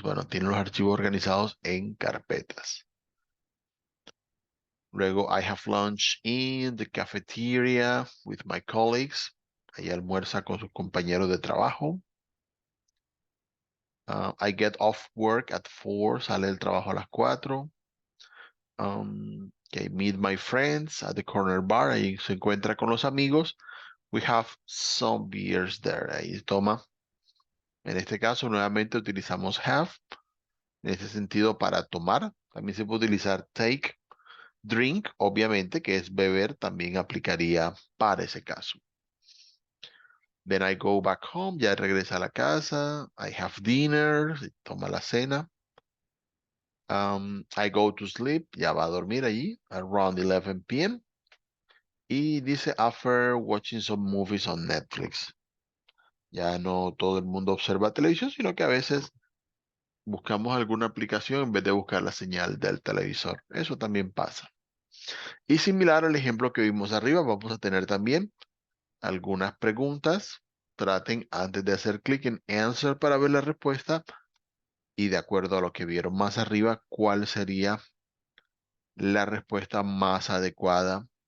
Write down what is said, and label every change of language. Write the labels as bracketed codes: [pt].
[es] Bueno, tiene los archivos organizados en carpetas. [en] Luego, I have lunch in the cafeteria with my colleagues. [es] Ahí almuerza con sus compañeros de trabajo. [en] I get off work at 4. [es] Sale del trabajo a las 4. [en] Okay, meet my friends at the corner bar. [es] Ahí se encuentra con los amigos. [en] We have some beers there. [es] Ahí toma. En este caso, nuevamente utilizamos have. En ese sentido, para tomar. También se puede utilizar take. Drink, obviamente, que es beber, también aplicaría para ese caso. [en] Then I go back home, [es] ya regresa a la casa. [en] I have dinner, [es] toma la cena. [en] I go to sleep, [es] ya va a dormir allí, [en] around 11 p.m. [es] Y dice, [en] after watching some movies on Netflix. [es] Ya no todo el mundo observa televisión, sino que a veces buscamos alguna aplicación en vez de buscar la señal del televisor. Eso también pasa. Y similar al ejemplo que vimos arriba, vamos a tener también algunas preguntas. Traten antes de hacer clic en Answer para ver la respuesta y de acuerdo a lo que vieron más arriba, cuál sería la respuesta más adecuada